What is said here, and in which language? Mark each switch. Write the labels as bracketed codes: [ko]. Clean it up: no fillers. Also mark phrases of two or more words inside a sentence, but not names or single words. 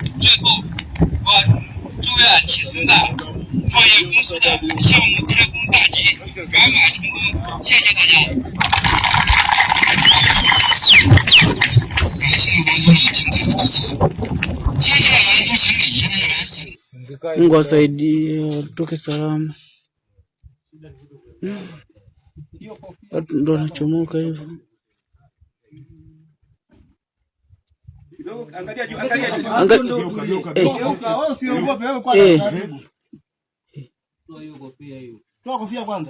[zh] 最后，我祝愿集成大创业公司的项目开工大吉，圆满成功。谢谢大家。感谢王经理精彩的致辞。接下来有请李一位来。 [sw] Mungu asaidie toke salama. Watu ndo wanachomoka hivyo. Angalia juu, angalia juu. Geuka. Usiogope wewe kwanza. Toa kofia kwanza.